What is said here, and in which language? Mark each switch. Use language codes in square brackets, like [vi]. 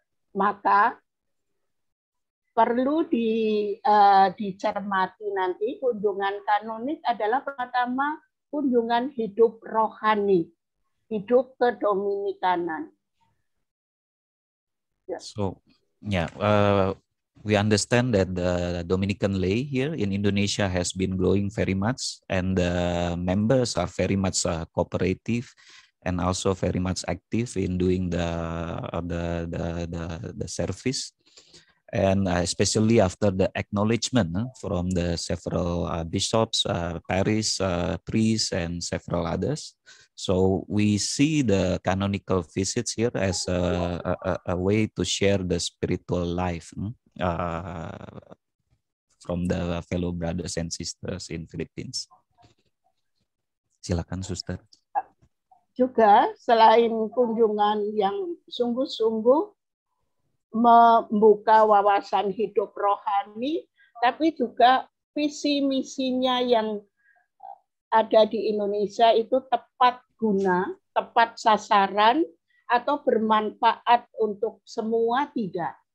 [id] Maka perlu dicermati nanti kunjungan kanonik adalah pertama kunjungan hidup rohani, hidup kedominikanan. [en] So, yeah, we understand that the Dominican lay here in Indonesia has been growing very much, and the members are very much cooperative and also very much active in doing the service, and especially after the acknowledgement from the several bishops, parish priests, and several others. So we see the canonical visits here as a way to share the spiritual life from the fellow brothers and sisters in Philippines. [id] Silakan, Suster. Juga selain kunjungan yang sungguh-sungguh membuka wawasan hidup rohani, tapi juga visi misinya yang ada di Indonesia itu tepat guna, tepat sasaran, atau bermanfaat untuk semua, tidak.